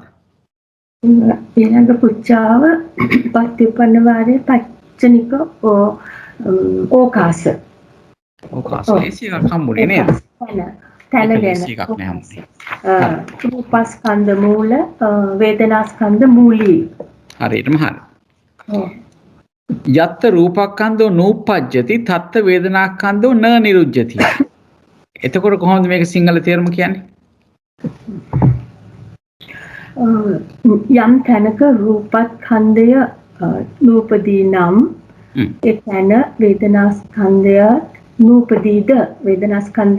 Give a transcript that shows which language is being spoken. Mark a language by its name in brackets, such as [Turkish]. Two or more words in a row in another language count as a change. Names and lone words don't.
[Sinhala] ඊළඟ පුච්චාව [Pali] පටිපන්න වාරේ පච්චනික ඕකාස. [Sinhala] ඕකාස ඒසියක් හම්බුනේ නේද? තැන ගැන එකක් නෑ හැමෝටම. [Pali] රූපස්කන්ධ මූල වේදනාස්කන්ධ මූලී. [Sinhala] හරියටම හරි. ඔව්. [Pali] යත්ත රූපක්ඛන්தோ නූපජ්ජති තත්ත වේදනාක්ඛන්தோ න නිරුජ්ජති. [Sinhala] එතකොට කොහොමද මේක සිංහල තේරුම කියන්නේ? යම් තැනක රූපස්කන්ධය නූපදී නම් ඒ තැන වේදනාස්කන්ධය නූපදීද වේදනාස්කන්ධය